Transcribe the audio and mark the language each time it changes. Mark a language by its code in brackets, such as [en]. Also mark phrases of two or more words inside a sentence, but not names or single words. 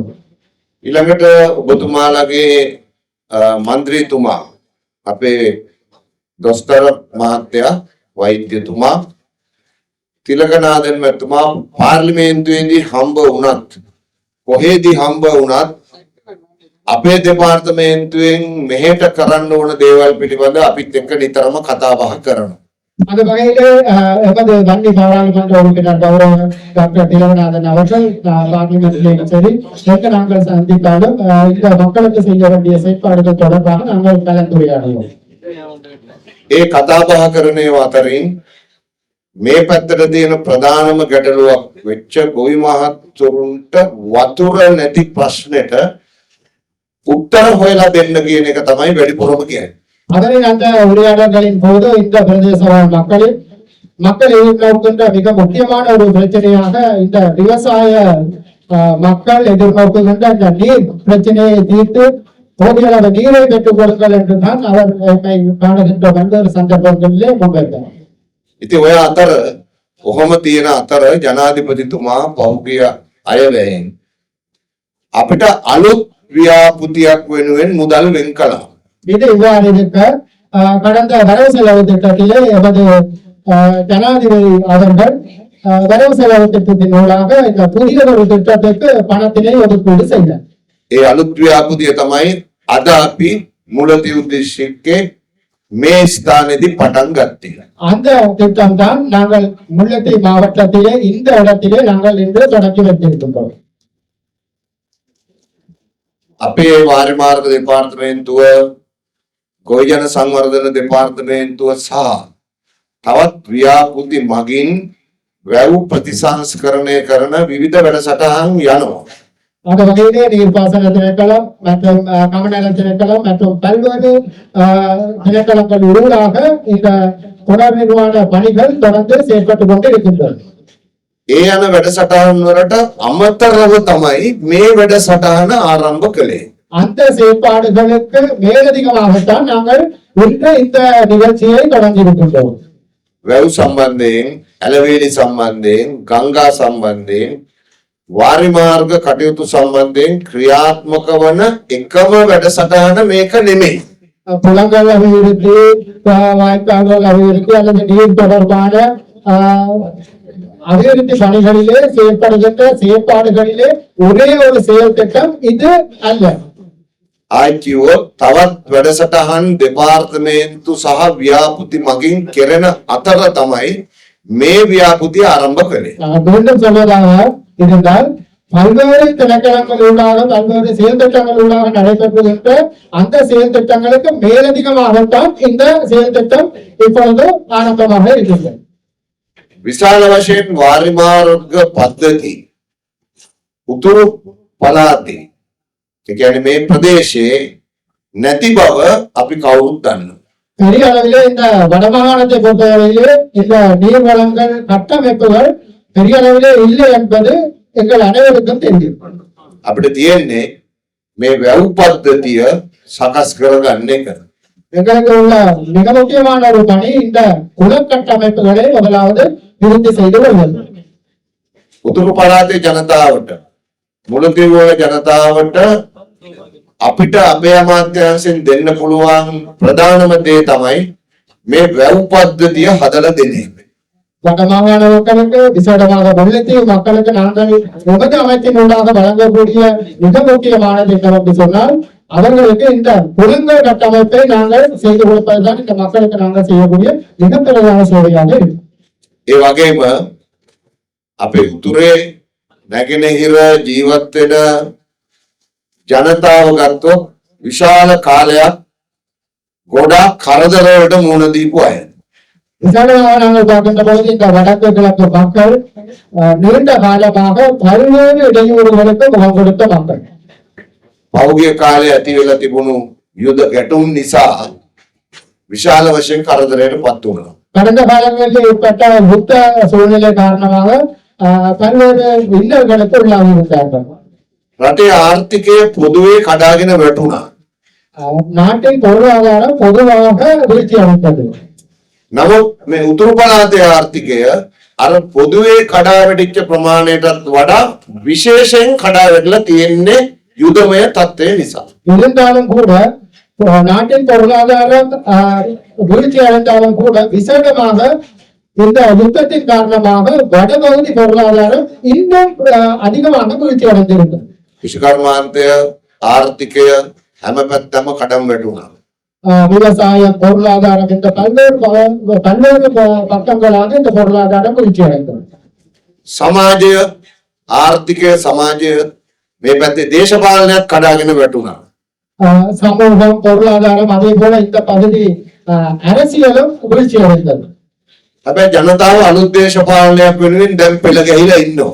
[si] ඊළඟට ඔබතුමාලගේ මන්ත්‍රීතුමා අපේ දොස්තර මහත්තයා වෛද්‍යතුමා තිලකනාදන් මැතිතුමා පාර්ලිමේන්තුවේදී හම්බ වුණත් කොහෙදී හම්බ වුණත් අපේ දෙපාර්තමේන්තුවෙන් මෙහෙට කරන්න ඕන දේවල් පිළිබඳ අපිත් එක්ක නිතරම කතා බහ කරනවා. [ta] அந்த வகையிலே எமது வன்னி பாராளுமன்ற உறுப்பினர் கௌரவ டாக்டர் திலகநாதன் அவர்கள் பார்லிமெண்ட்லேயும் சரி எங்கு நாங்கள் சந்தித்தாலும் இந்த மக்களுக்கு செய்ய வேண்டிய செயற்பாடுகள் தொடர்பாக நாங்கள் கலந்துரையாடுவோம். [si] ඒ කතා බහ කරන අතරින් මේ පැත්තට තියෙන ප්‍රධානම ගැටලුවක් වෙච්ච ගොවි මහතුරුන්ට වතුර නැති ප්‍රශ්නෙට උත්තර හොයලා දෙන්න කියන එක තමයි වැඩිපුරම කියන්නේ. [ta] அதனை அந்த உரையாடல்களின் போது இந்த பிரதேச மக்கள் எதிர்நோக்கின்ற மிக முக்கியமான ஒரு பிரச்சனையாக இந்த விவசாய மக்கள் எதிர்நோக்குகின்ற இந்த நீர் பிரச்சனையை தீர்த்து போதிய அளவு நீரை பெற்றுக் கொடுங்கள் என்றுதான் அவர் காணுகின்ற பல்வேறு சந்தர்ப்பங்களிலே முன்வைத்தார். [si] ඉතින් ඔය අතර කොහොම තියෙන අතර ජනාධිපතිතුමා පහුගිය අයවැයෙන් අපිට අලුත් ව්‍යාපෘතියක් වෙනුවෙන් මුදල් වෙන් කළා. [ta] இது இவ்வாறு இருக்க கடந்த வரவு செலவு திட்டத்திலே எமது ஜனாதிபதி அவர்கள் வரவு செலவு திட்டத்தின் மூலமாக இந்த புதிய ஒரு திட்டத்திற்கு பணத்தினை ஒதுக்கீடு செய்தார். [si] ඒ අලුත් ව්‍යාපෘතිය තමයි අද අපි මුලතිව් දිස්ත්‍රික්කේ මේ ස්ථානයේදී පටන් ගත්තේ. [ta] அந்த திட்டம் தான் நாங்கள் முல்லைத்தீவு மாவட்டத்திலே இந்த இடத்திலே நாங்கள் இன்று தொடங்கி வைத்திருக்கின்றோம். [si] අපේ වාරි මාර්ග දෙපාර්තමේන්තුව ගොවිජන සංවර්ධන දෙපාර්තමේන්තුව සහ තවත් ව්‍යාපෘති මගින් වැව් ප්‍රතිසංස්කරණය කරන විවිධ වැඩසටහන් යනවා. [ta] அந்த வகையிலே நீர்ப்பாசன திணைக்களம் மற்றும் கமநல திணைக்களம் மற்றும் பல்வேறு திணைக்களங்கள் ஊடாக இந்த தொடர் நிர்வாண பணிகள் தொடர்ந்து செயற்பட்டுக் கொண்டு இருக்கின்றன. [si] ඒ යන වැඩසටහන් වලට අමතරව තමයි මේ වැඩසටහන ආරම්භ කළේ. [ta] அந்த செயற்பாடுகளுக்கு மேலதிகமாகத்தான் நாங்கள் இன்று இந்த நிகழ்ச்சியை தொடங்கி இருக்கின்றோம். [si] වැව් සම්බන්ධයෙන්, ඇලවේලි සම්බන්ධයෙන්, ගංගා සම්බන්ධයෙන්, වාරි මාර්ග කටයුතු සම්බන්ධයෙන් ක්‍රියාත්මක වන එකම වැඩසටහන මේක නෙමෙයි. [ta] புலங்கள் அபிவிருத்தி, வாய்க்கால்கள் அபிவிருத்தி அல்லது நீர் தொடர்பான அபிவிருத்தி பணிகளிலே செயல்படுகின்ற செயற்பாடுகளிலே ஒரே ஒரு செயல் திட்டம் இது அல்ல. [si] ITO තවත් වැඩසටහන් දෙපාර්තමේන්තු සහ ව්‍යාපෘති මගින් කෙරෙන අතර තමයි මේ ව්‍යාපෘතිය ආරම්භ කළේ. [ta] மீண்டும் சொல்வதாக இருந்தால் பல்வேறு திணைக்களங்களூடாக பல்வேறு செயல் திட்டங்களூடாக நடைபெறுகின்ற அந்த செயல் திட்டங்களுக்கு மேலதிகமாகத்தான் இந்த செயல் திட்டம் இப்பொழுது ஆரம்பமாக இருக்கின்றது. [si] විශාල වශයෙන් වාරිමාර්ග පද්ධති උතුරු පළාතේ ඒ කියන්නේ මේ ප්‍රදේශයේ නැති බව අපි කවුරුත් දන්නවා. [ta] பெரிய அளவிலே இந்த வடமாகாணத்தை பொறுத்தவரையிலே இந்த நீர்வளங்கள் கட்டமைப்புகள் பெரிய அளவிலே இல்லை என்பது எங்கள் அனைவருக்கும் தெரியும். [si] අපිට තියෙන්නේ මේ වැව් පද්ධතිය සකස් කරගන්න එක. [ta] எங்களுக்கு உள்ள மிக முக்கியமான ஒரு பணி இந்த குளக்கட்டமைப்புகளை முதலாவது விருத்தி செய்து கொள்வது. [si] උතුරු පළාතේ ජනතාවට මුලතිව්වල ජනතාවට අපිට අපේ අමාත්‍යාංශයෙන් දෙන්න පුළුවන් ප්‍රධානම දේ තමයි මේ වැව් පද්ධතිය හදලා දෙන එක. [ta] வடமாகாண மக்களுக்கு விசேடமாக முல்லைத்தீவு மக்களுக்கு நாங்கள் உமது அமைச்சினூடாக வழங்கக்கூடிய மிக முக்கியமானது என்னவென்று சொன்னால் அவர்களுக்கு இந்த குளங்கள் கட்டமைப்பை நாங்கள் செய்து கொடுப்பதுதான் இந்த மக்களுக்கு நாங்கள் செய்யக்கூடிய மிகப்பெரியதான சேவையாக இருக்கு. [si] ඒ වගේම අපේ උතුරේ නැගෙනහිර ජීවත් වෙන ජනතාව ගත්තොත් විශාල කාලයක් ගොඩාක් කරදරවලට මුහුණ දීපු අය. [ta] விசாரமாக நாங்கள் பார்க்கின்ற போது இந்த வடக்கு கிழக்கு மக்கள் நீண்ட காலமாக பல்வேறு இடையூறுகளுக்கு முகம் கொடுத்த மக்கள். [si] පෞගිය කාලේ ඇති වෙලා තිබුණු යුද ගැටුම් නිසා විශාල වශයෙන් කරදරයට පත් වුණා. [ta] கடந்த காலங்களில் ஏற்பட்ட யுத்த சூழ்நிலை காரணமாக பல்வேறு இன்னல்களுக்கு உள்ளாகி இருந்தார்கள். [si] රටේ ආර්ථිකය පොදුවේ කඩාගෙන වැටුණා. [ta] நாட்டின் பொருளாதாரம் பொதுவாக வீழ்ச்சி அடைந்தது. [si] නමුත් මේ උතුරු පළාතේ ආර්ථිකය අර පොදුවේ කඩා වැටිච්ච ප්‍රමාණයටත් වඩා විශේෂයෙන් කඩා වැටලා තියෙන්නේ යුදමය තත්ත්වය නිසා. [ta] இருந்தாலும் கூட நாட்டின் பொருளாதாரம் வீழ்ச்சி அடைந்தாலும் கூட விசேடமாக இந்த யுத்தத்தின் காரணமாக வடபகுதி பொருளாதாரம் இன்னும் அதிகமாக வீழ்ச்சி அடைந்திருந்தது. [si] විශ්වකර්මාන්තය ආර්ථිකය හැම පැත්තම කඩම් වැටුණා. [ta] விவசாயம் பொருளாதாரம் இந்த பல்வேறு பக்கங்களாக இந்த பொருளாதாரம் வீழ்ச்சி அடைந்தது. [si] සමාජය ආර්ථිකය සමාජය මේ පැත්තේ දේශපාලනයක් කඩාගෙන වැටුණා. [ta] சமூகம் பொருளாதாரம் அதே போல இந்த பகுதி அரசியலும் வீழ்ச்சி அடைந்தது. [si] හැබැයි ජනතාව අලුත් දේශපාලනයක් වෙනුවෙන් දැන් පෙළ ගැහිලා ඉන්නවා.